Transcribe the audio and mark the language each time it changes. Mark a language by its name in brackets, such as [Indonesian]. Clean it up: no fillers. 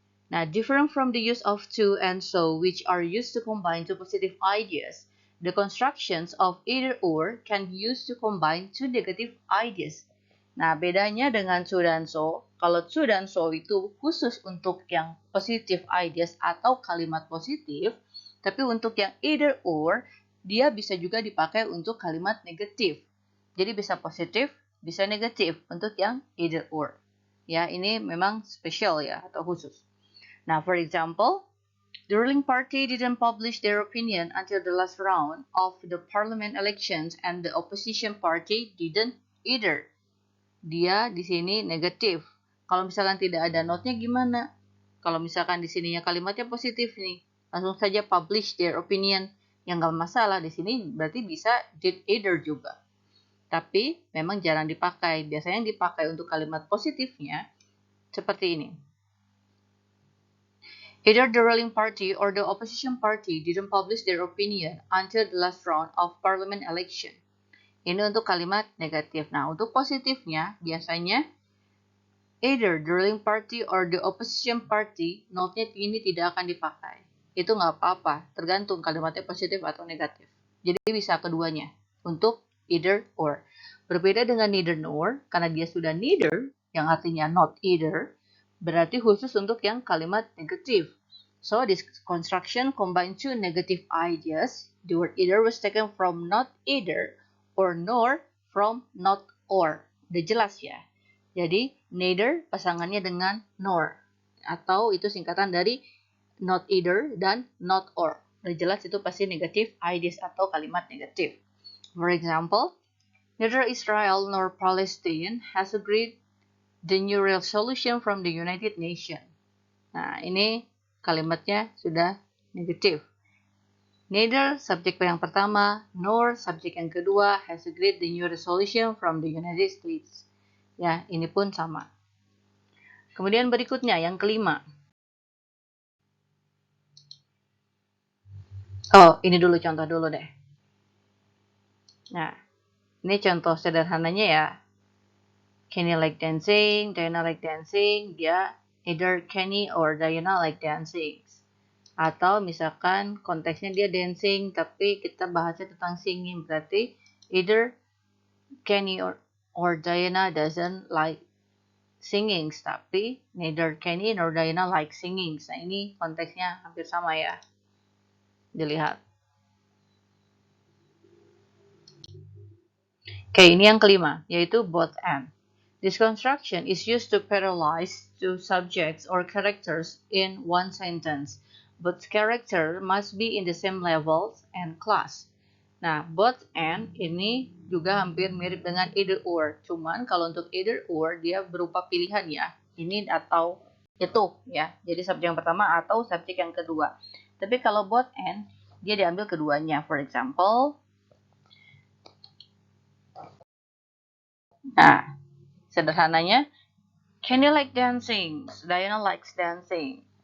[Indonesian] Nah, [English] different from the use of to and so which are used to combine two positive ideas, the constructions of either or can be used to combine two negative ideas. [Indonesian] Nah, bedanya dengan to dan so, kalau to dan so itu khusus untuk yang positive ideas atau kalimat positif, tapi untuk yang either or, dia bisa juga dipakai untuk kalimat negatif. Jadi bisa positif, bisa negatif untuk yang either or. Ya, ini memang spesial ya atau khusus. [English] Now, for example, the ruling party didn't publish their opinion until the last round of the parliament elections and the opposition party didn't either. [Indonesian] Dia di sini negatif. Kalau misalkan tidak ada notnya gimana? Kalau misalkan di sininya kalimatnya positif nih, langsung saja [English] publish their opinion. [Indonesian] Yang nggak masalah di sini berarti bisa did either juga. Tapi memang jarang dipakai. Biasanya yang dipakai untuk kalimat positifnya seperti ini. [English] Either the ruling party or the opposition party didn't publish their opinion until the last round of parliament election. [Indonesian] Ini untuk kalimat negatif. Nah, untuk positifnya biasanya [English] either the ruling party or the opposition party, [Indonesian] note-nya ini tidak akan dipakai. Itu nggak apa-apa, tergantung kalimatnya positif atau negatif. Jadi bisa keduanya untuk either or. Berbeda dengan neither nor, karena dia sudah neither, yang artinya not either, berarti khusus untuk yang kalimat negatif. [English] So this construction combines two negative ideas. The word either was taken from not either or nor from not or. [Indonesian] Udah jelas ya. Jadi neither pasangannya dengan nor. Atau itu singkatan dari not either dan not or. Udah jelas itu pasti negative ideas atau kalimat negatif. [English] For example, neither Israel nor Palestine has agreed the new resolution from the United Nations. [Indonesian] Nah, ini kalimatnya sudah negatif. [English] Neither [Indonesian] subjek yang pertama, [English] nor [Indonesian] subjek yang kedua [English] has agreed the new resolution from the United States. [Indonesian] Ya, ini pun sama. Kemudian berikutnya, yang kelima. Oh, ini dulu contoh dulu deh. Nah, ini contoh sederhananya ya. [English] Kenny like dancing, Diana like dancing, [Indonesian] dia [English] either Kenny or Diana like dancing. [Indonesian] Atau misalkan konteksnya dia dancing, tapi kita bahasnya tentang singing, berarti [English] either Kenny or Diana doesn't like singing, [Indonesian] tapi [English] neither Kenny nor Diana like singing. [Indonesian] Nah ini konteksnya hampir sama ya, dilihat. Oke, ini yang kelima, yaitu both and. [English] This construction is used to parallelize two subjects or characters in one sentence. Both character must be in the same levels and class. [Indonesian] Nah, both and ini juga hampir mirip dengan either or. Cuman kalau untuk either or dia berupa pilihan ya. Ini atau itu ya. Jadi subjek yang pertama atau subjek yang kedua. Tapi kalau both and dia diambil keduanya. [English] For example, [Indonesian] nah, sederhananya, [English] Kenny like dancing, Diana likes dancing.